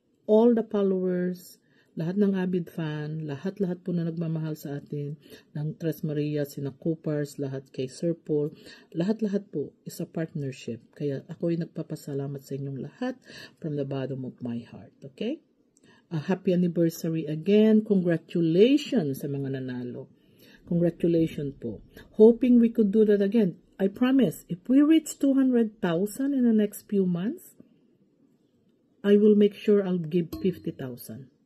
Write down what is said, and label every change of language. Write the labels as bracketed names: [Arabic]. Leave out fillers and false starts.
[Filipino] All the followers, lahat ng avid fan, lahat po na nagmamahal sa atin, ng Tres Marias, sina Coopers, lahat kay Sir Paul, lahat po [English] is a partnership. [Filipino] Kaya ako'y nagpapasalamat sa inyong lahat [English] from the bottom of my heart. [Filipino] Okay? [English] Happy anniversary again. [Filipino] Congratulations sa mga nanalo. Congratulations po. [English] Hoping we could do that again. I promise, if we reach 200,000 in the next few months, I will make sure I'll give 50,000.